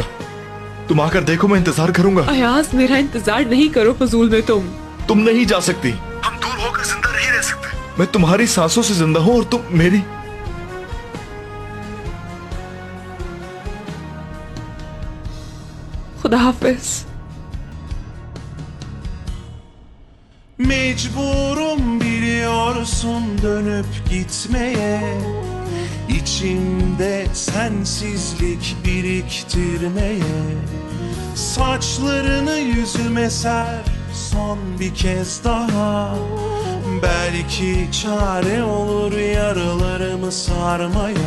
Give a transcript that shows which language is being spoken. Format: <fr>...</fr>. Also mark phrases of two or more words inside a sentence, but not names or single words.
<ur>تم آ کر دیکھو، میں انتظار کروں گا. ایاز میرا انتظار نہیں کرو فضول میں. تم نہیں جا سکتی. ہم دور ہو کر زندہ نہیں رہ سکتے۔ میں تمہاری سانسوں سے زندہ ہوں اور تم میری. خدا حافظ.</ur> <tr>Mecburum biliyorsun dönüp gitmeye, İçimde sensizlik biriktirmeye. Saçlarını yüzüme ser son bir kez daha, belki çare olur yaralarımı sarmaya.</tr>